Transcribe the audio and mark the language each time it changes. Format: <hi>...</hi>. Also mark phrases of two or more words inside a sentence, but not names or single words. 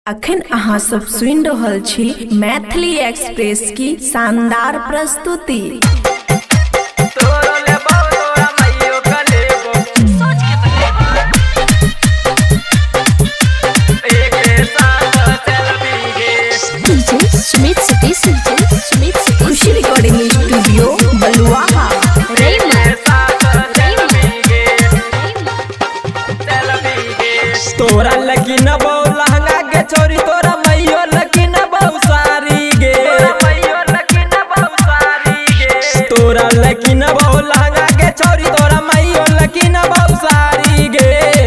<mai>अखन अहाँ सब सुनि रहल छी मैथिली एक्सप्रेस की शानदार प्रस्तुति। खुशी रिकॉर्डिंग स्टूडियो बलुआहा। तोरा लगी न बहु लहंगा के छोरी तोरा मैयो लगी न बहु सारी गे। तोरा लगी न बहु लहंगा के छोरी तोरा मैयो लगी न बहु सारी गे।</mai>